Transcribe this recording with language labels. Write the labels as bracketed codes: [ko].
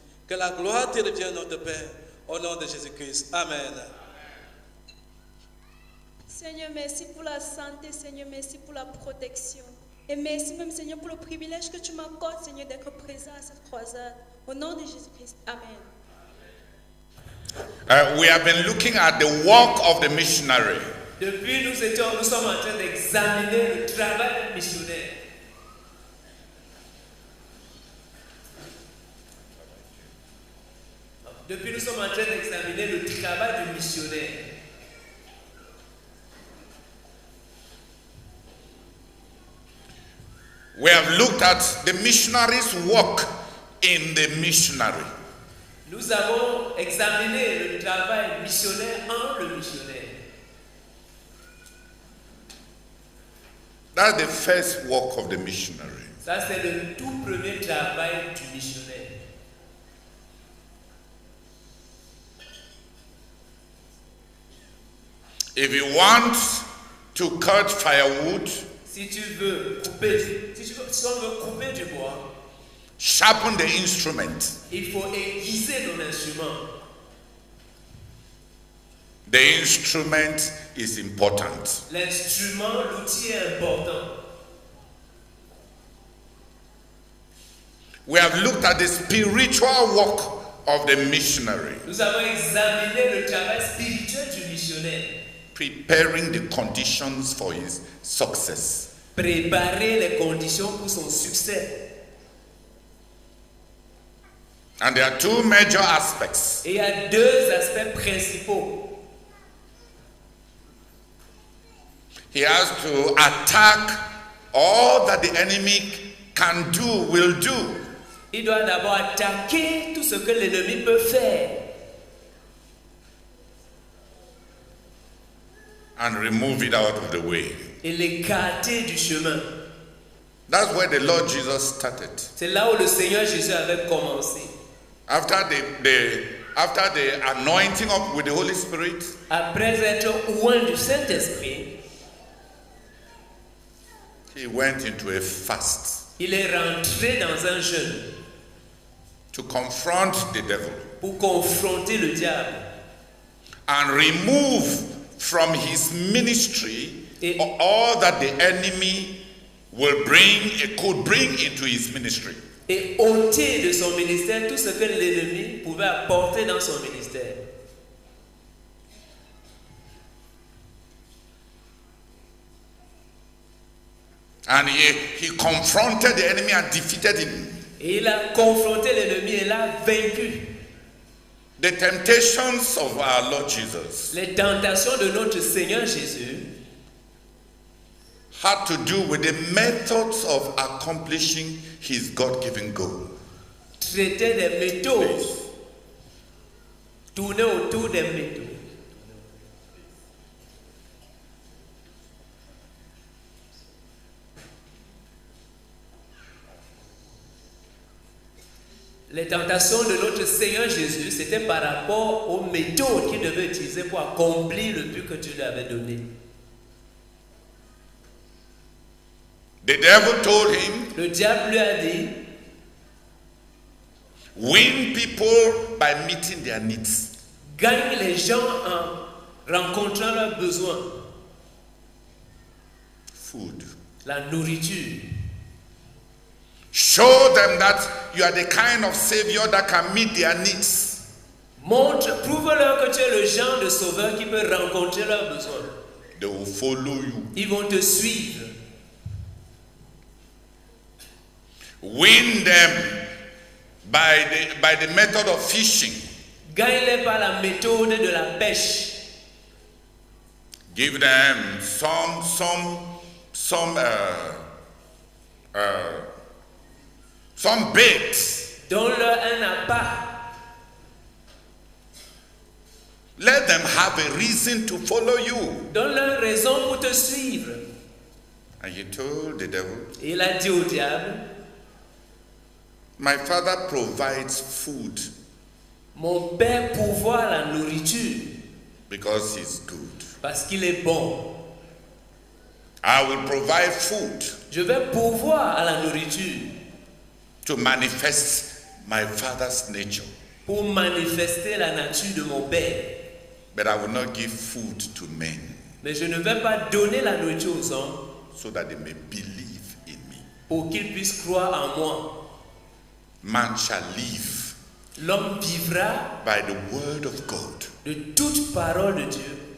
[fr] Que la gloire te revienne, notre Père, au nom de Jésus-Christ. Amen. Seigneur, merci pour la santé, Seigneur, merci pour la protection. Et merci même, Seigneur, pour le privilège que tu m'accordes, Seigneur, d'être présent à cette croisade. Au nom de Jésus-Christ. Amen. [en] We have been looking at the work of the missionary. [fr] Depuis, nous sommes en train d'examiner le travail du missionnaire. Depuis, nous sommes en train d'examiner le travail du missionnaire. [en] We have looked at the missionary's work in the missionary. [fr] Nous avons examiné le travail missionnaire en le missionnaire. [en] That's the first work of the missionary. [fr] Ça, c'est le tout premier travail du missionnaire. [en] If you want to cut firewood, [fr] Si tu veux couper, si on veut couper du bois, [en] sharpen the instrument. [fr] il faut aiguiser ton instrument. [en] The instrument is important. [fr] L'instrument, l'outil est important. [en] We have looked at the spiritual work of the missionary, [fr] Nous avons examiné le travail spirituel du missionnaire. [en] preparing the conditions for his success. [fr] Préparer les conditions pour son succès. [en] And there are two major aspects. [fr] Et il y a deux aspects principaux. [en] He has to attack all that the enemy can do, will do. [fr] Il doit d'abord attaquer tout ce que l'ennemi peut faire [en] And remove it out of the way. [fr] et l'écarter du chemin. [en] That's where the Lord Jesus started. [fr] C'est là où le Seigneur Jésus avait commencé. [en] After the anointing up with the Holy Spirit, [fr] Après être oint du Saint-Esprit, [en] he went into a fast [fr] il est rentré dans un jeûne [en] to confront the devil [fr] pour confronter le diable [en] and remove from his ministry [fr] Et- [en] all that the enemy could bring into his ministry. [fr] et ôter de son ministère tout ce que l'ennemi pouvait apporter dans son ministère. [en] And he confronted the enemy and defeated him. [fr] Et il a confronté l'ennemi et l'a vaincu. [en] The temptations of our Lord Jesus [fr] Les tentations de notre Seigneur Jésus [en] had to do with the methods of accomplishing his God-given goal. [fr] traitaient des méthodes, tournaient autour des méthodes. Les tentations de notre Seigneur Jésus, c'était par rapport aux méthodes qu'il devait utiliser pour accomplir le but que Dieu lui avait donné. [en] The devil told him, [fr] Le diable lui a dit, [en] win people by meeting their needs. [fr] gagne les gens en rencontrant leurs besoins, [en] Food. [fr] la nourriture. [en] Show them that you are the kind of savior that can meet their needs. [fr] Prouve-leur que tu es le genre de sauveur qui peut rencontrer leurs besoins. [en] They will follow you. [fr] Ils vont te suivre. [en] Win them by the method of fishing. [fr] Gagne-les par la méthode de la pêche. [en] Give them some bait. [fr] Donne-leur un appât. [en] Let them have a reason to follow you. [fr] Donne-leur raison pour te suivre. [en] And he told the devil, [fr] Et il a dit au diable, [en] my father provides food [fr] mon Père pourvoit la nourriture [en] because he's good. [fr] Parce qu'il est bon. [en] I will provide food [fr] Je vais pourvoir à la nourriture [en] to manifest my Father's nature. [fr] pour manifester la nature de mon Père. [en] But I will not give food to men [fr] Mais je ne vais pas donner la nourriture aux hommes [en] so that they may believe in me. [fr] pour qu'ils puissent croire en moi. [en] Man shall live [fr] L'homme vivra [en] by the word of God. [fr] de toute parole de Dieu.